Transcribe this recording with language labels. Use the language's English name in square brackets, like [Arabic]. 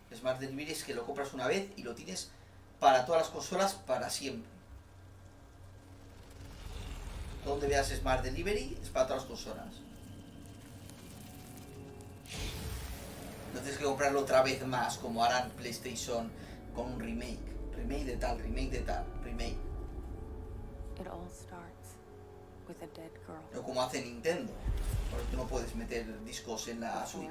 [Spanish] Smart Delivery es que lo compras una vez y lo tienes para todas las consolas para siempre. Donde veas Smart Delivery es para todas las consolas. No tienes que comprarlo otra vez más, como harán PlayStation con un remake. Remake de tal, remake de tal, remake. [English] It all starts with a dead girl. [Spanish] O como hace Nintendo. Porque tú no puedes meter discos en la Switch.